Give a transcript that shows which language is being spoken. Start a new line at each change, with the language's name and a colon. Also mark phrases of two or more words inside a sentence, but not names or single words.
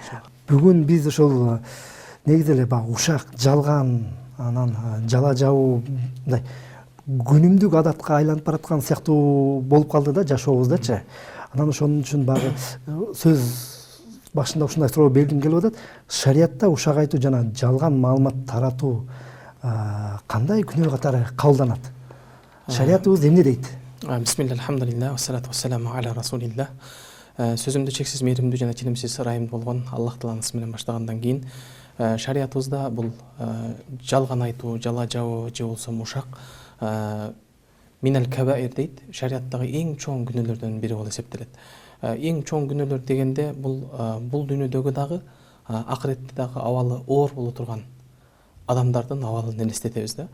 Kyrgyz: Бүгүн биз ошол негизи эле баягы ушак, жалган, анан жала жабуу мындай күнүмдүк адатка айланып бараткан сыяктуу болуп калды да жашообуздачы. Анан ошон үчүн баягы сөз башында ушундай суроо бергим келип атат. Шариятта ушак айтуу жана жалган маалымат таратуу кандай күнөө катары кабылданат? Шариятыбыз эмне дейт?
Arabic: بسم الله، الحمد لله, والصلاة والسلام على رسول الله.
Kyrgyz: Сөзүмдү чексиз мээримдүү жана тинимсиз ырайымдуу болгон Аллах тааланын менен баштагандан кийин шариятыбызда бул жалган айтуу, жала жабуу же болсо ушак
Arabic: من الكبائر
Kyrgyz: дейт. Шариаттагы эң чоң күнөөлөрдөн бири болуп эсептелет. Эң чоң күнөөлөр дегенде бул дүйнөдөгү дагы акыретте дагы абалы оор боло турган адамдардын абалын элестетебиз да.